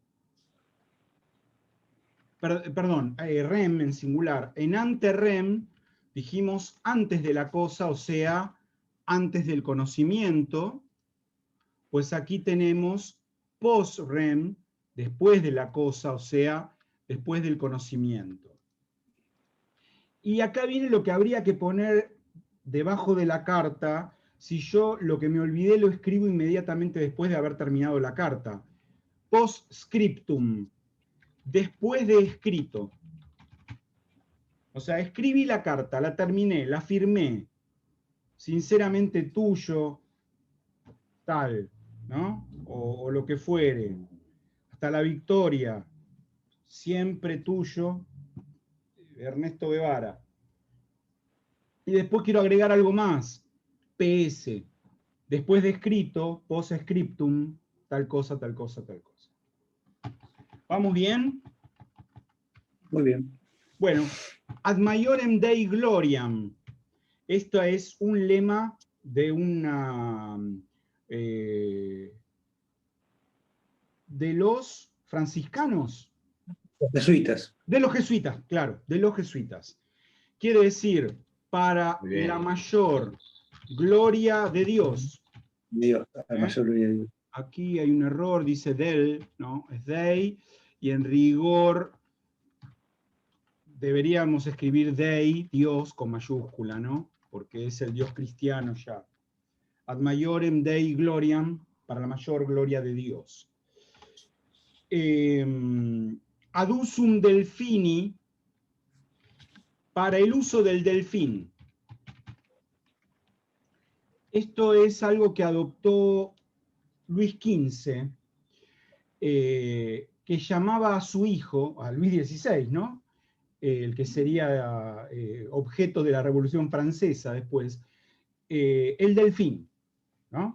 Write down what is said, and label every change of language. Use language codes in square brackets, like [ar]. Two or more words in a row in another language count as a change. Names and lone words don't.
[es] perdón, rem en singular, en ante-rem dijimos antes de la cosa, o sea, antes del conocimiento, pues aquí tenemos post-rem, después de la cosa, o sea, después del conocimiento. Y acá viene lo que habría que poner debajo de la carta, si yo lo que me olvidé lo escribo inmediatamente después de haber terminado la carta. [la] Post-scriptum, [es] después de escrito. O sea, escribí la carta, la terminé, la firmé, sinceramente tuyo, tal, ¿no? O lo que fuere, hasta la victoria, siempre tuyo, Ernesto Guevara. Y después quiero agregar algo más, PS, después de escrito, [la] post-scriptum, [es] tal cosa, tal cosa, tal cosa. ¿Vamos bien? Muy bien. Bueno, [la] ad maiorem Dei gloriam. [es] Esto es un lema de una de los franciscanos. Jesuitas. De los jesuitas, claro, de los jesuitas. Quiere decir, para la mayor gloria de Dios. Dios, la mayor gloria de Dios. Aquí hay un error, dice del, ¿no? Es dei, y en rigor deberíamos escribir dei, Dios, con mayúscula, ¿no? Porque es el Dios cristiano ya. [la] Ad maiorem Dei gloriam, [es] para la mayor gloria de Dios. [la] Ad usum delfini, [es] para el uso del delfín. Esto es algo que adoptó Luis XV, que llamaba a su hijo, a Luis XVI, ¿no? El que sería objeto de la Revolución Francesa después, el delfín, ¿no?